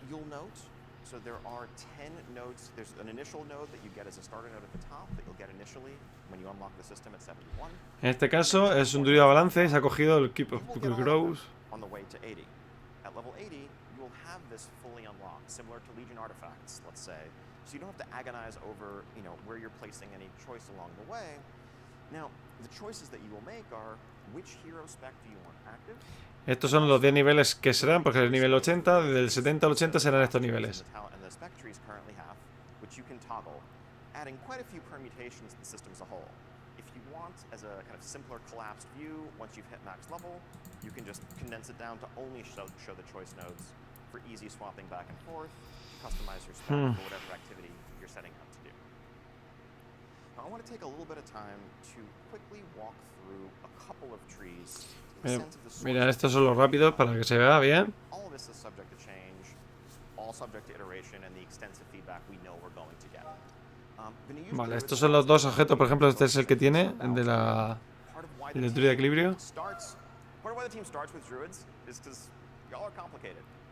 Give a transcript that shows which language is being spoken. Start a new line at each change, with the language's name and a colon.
English: You'll note, so there are 10 nodes. There's an initial node that you get as a starter node at the top that you'll get initially when you unlock the system at 71.
Spanish: En este caso es un druida balance y se ha cogido el Keep of Grows.
English: On the way to 80. At level 80, you'll have this fully unlocked, similar to Legion artifacts, let's say. So you don't have to agonize over, where you're placing any choice along the way. Now, the choices that you will make are which hero spec do you want active?
Spanish: Estos son los 10 niveles que serán, porque el nivel 80, del 70 al 80 serán estos niveles.
English: And the spec trees currently have, which you can toggle, adding quite a few permutations to the system as a whole. If you want, as a kind of simpler collapsed view, once you've hit max level, you can just condense it down to only show the choice nodes for easy swapping back and forth. Customize your spec for whatever activity you're setting out to do. Now, I want to take a little bit of time to quickly walk through a couple of trees.
Spanish: Mira, estos son los rápidos para que se vea bien.
English: All of this is subject to change, all subject to iteration and the extensive feedback we know we're going to get.
Spanish: Vale, estos son los dos objetos, por ejemplo, este es el que tiene, el de la el druida de equilibrio.
English: Part of why the team starts with druids is because y'all are complicated.